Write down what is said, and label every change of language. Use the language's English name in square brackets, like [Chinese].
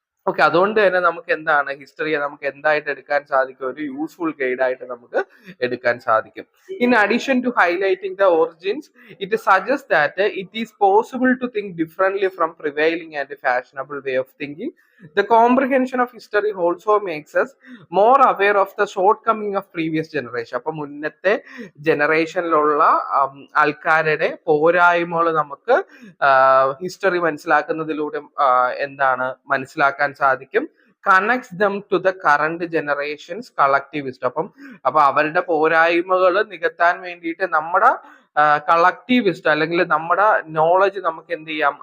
[Malayalam] Okay, അതുകൊണ്ട് തന്നെ നമുക്ക് എന്താണ്? ഹിസ്റ്ററിയെ നമുക്ക് എന്തായിട്ട് എടുക്കാൻ സാധിക്കും? ഒരു യൂസ്ഫുൾ ഗൈഡ് ആയിട്ട് നമുക്ക് എടുക്കാൻ സാധിക്കും. [English] In addition to highlighting the origins, it suggest that it is possible to think differently from prevailing and fashionable way of thinking. The comprehension of history also makes us more aware of the shortcoming of previous generation. [Malayalam] അപ്പൊ മുന്നത്തെ ജനറേഷനിലുള്ള ആൾക്കാരുടെ പോരായ്മകൾ നമുക്ക് history മനസ്സിലാക്കുന്നതിലൂടെ എന്താണ് മനസ്സിലാക്കാൻ സാധിക്കും? [English] Connects them to the current generations collective wisdom. [Malayalam] അപ്പൊ അവരുടെ പോരായ്മകൾ നികത്താൻ വേണ്ടിയിട്ട് നമ്മുടെ കളക്റ്റീവിസ്റ്റ് അല്ലെങ്കിൽ നമ്മുടെ നോളജ് നമുക്ക് എന്ത് ചെയ്യാം?